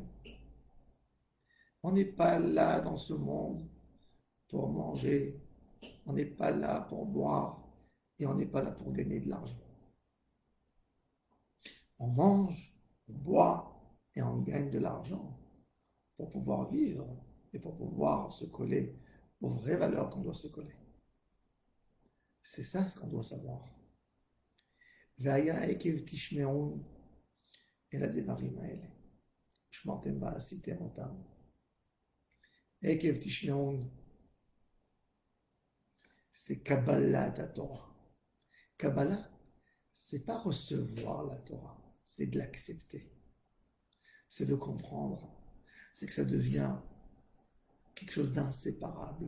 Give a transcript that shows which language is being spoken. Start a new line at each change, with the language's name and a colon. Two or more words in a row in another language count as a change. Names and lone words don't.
French: On n'est pas là dans ce monde pour manger, on n'est pas là pour boire et on n'est pas là pour gagner de l'argent. On mange, on boit et on gagne de l'argent pour pouvoir vivre et pour pouvoir se coller aux vraies valeurs qu'on doit se coller. C'est ça ce qu'on doit savoir.
Hebrew: והיה עקב תשמעון אל הדברים האלה. שמרתם ועשיתם אותם. עקב תשמעון,
French: c'est Kabbalat la Torah. Kabbalah, c'est pas recevoir la Torah, c'est de l'accepter. C'est de comprendre. C'est que ça devient quelque chose d'inséparable.